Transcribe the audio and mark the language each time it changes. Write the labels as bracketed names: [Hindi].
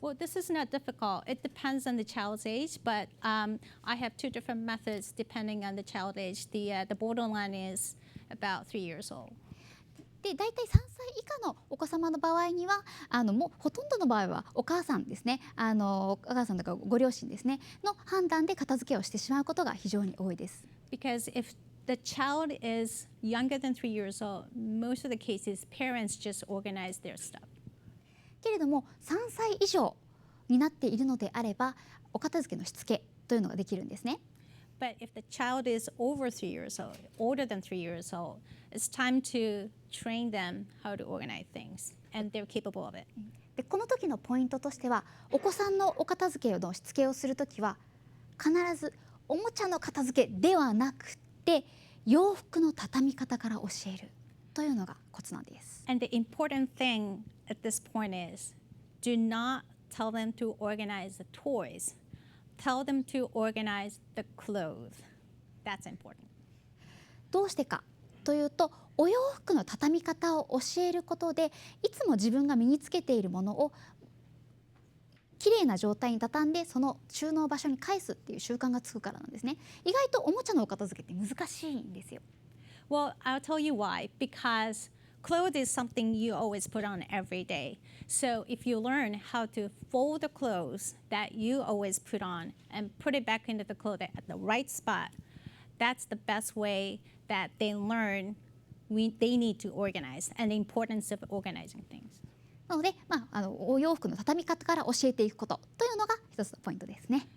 [English] Well, this is not difficult. It depends on the child's age, but I have two different methods depending on the child age. The borderline is about 3 years old. [Japanese] で大体3歳以下のお子様の場合にはもうほとんどの場合はお母さんですねお母さんとかご両親ですねの判断で片付けをしてしまうことが非常に多いです。 [English] Because if the child is younger than 3 years old, most of the cases parents just organize their stuff. [Japanese] けれども3歳以上になっているのであればお片付けのしつけというのができるんですね。 [English] But if the child is over 3 years old, older than 3 years old, it's time to train them how to organize things, and they're capable of it. [Japanese] でこの時のポイントとしてはお子さんのお片付けのしつけをするときは必ずおもちゃの片付けではなくて洋服の畳み方から教えるというのがコツなんです。 [English] And the important thing at this point is, do not tell them to organize the toys. Tell them to organize the clothes. That's important. [Japanese] どうしてかというとお洋服の畳み方を教えることでいつも自分が身につけているものをきれいな状態に畳んでその収納場所に返すっていう習慣がつくからなんですね。意外とおもちゃのお片付けって難しいんですよ。 [English] Well, I'll tell you why. Because clothes is something you always put on every day. So if you learn how to fold the clothes that you always put on and put it back into the clothes at the right spot, that's the best way that they learn they need to organize and the importance of organizing things. [Japanese] なので、お洋服の畳み方から教えていくことというのが一つのポイントですね。